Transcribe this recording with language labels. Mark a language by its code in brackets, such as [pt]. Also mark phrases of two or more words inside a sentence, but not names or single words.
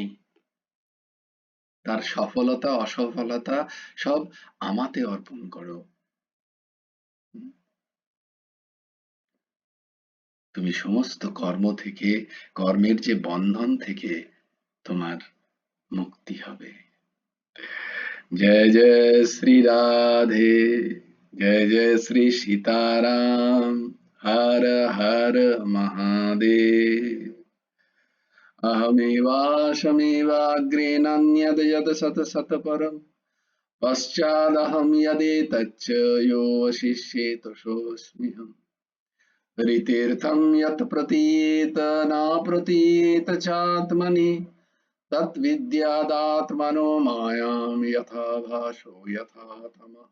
[bn] তার সফলতা অসফলতা সব আমাতে অর্পণ করো। হুম, তুমি সমস্ত কর্ম থেকে, কর্মের যে বন্ধন থেকে তোমার মুক্তি হবে। [hi] जय जय श्री राधे, जय जय श्री सीताराम, हर हर महादेव। [sa] अहमेवाशमेवाग्रे नान्यद् यत् सत सत परम्, पश्चादहं यदेतच्च यो वशिष्येत सोऽस्म्यहम्। ऋतीर्थं यत् प्रतीयेत न प्रतीयेत चात्मनि, तद्विद्यादात्मनो मायां यथा भासो यथा तमः।